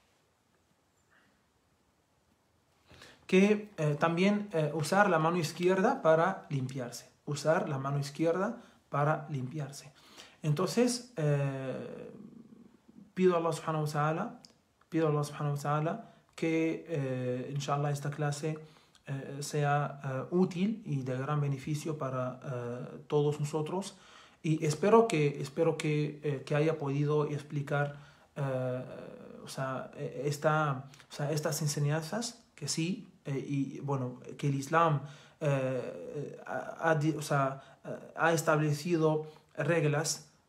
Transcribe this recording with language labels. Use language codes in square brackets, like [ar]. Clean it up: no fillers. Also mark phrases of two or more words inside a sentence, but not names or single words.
[es] que también usar la mano izquierda para limpiarse. Usar la mano izquierda para limpiarse. Entonces, pido a [ar] الله سبحانه وتعالى [es] que, inshallah, esta clase sea útil y de gran beneficio para todos nosotros. Y espero que haya podido explicar estas enseñanzas que sí, y bueno, que el Islam ha establecido reglas.